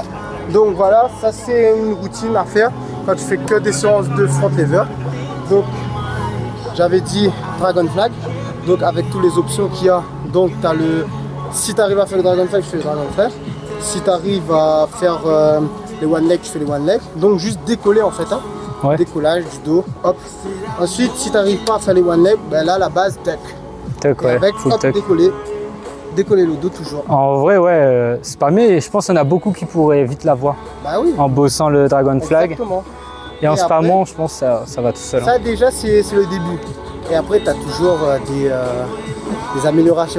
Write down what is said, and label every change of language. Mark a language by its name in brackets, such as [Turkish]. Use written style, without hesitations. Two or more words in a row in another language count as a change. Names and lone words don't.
[French] Donc voilà, ça c'est une routine à faire quand tu fais que des séances de [English] front lever. [French] Donc j'avais dit [English] dragon flag. [French] Donc avec toutes les options qu'il y a. Donc tu as le. Si tu arrives à faire le [English] dragon flag, [French] tu fais le [English] dragon flag. [French] Si tu arrives à faire les [English] one leg, [French] tu fais les [English] one leg. [French] Donc juste décoller en fait. Hein. Ouais. Décollage du dos. Hop. Ensuite, si tu n'arrives pas à faire les [English] one leg, [French] ben là la [English] base tuck. [French] Tuck, ouais. Avec hop, décoller le dos toujours. En vrai, ouais, spammer, je pense qu'il y en a beaucoup qui pourraient vite l'avoir. Bah oui. En bossant le [English] dragon flag. [French] Exactement. Et en spammant, je pense que ça va tout seul. Ça déjà, c'est le début. Et après, tu as toujours des améliorations.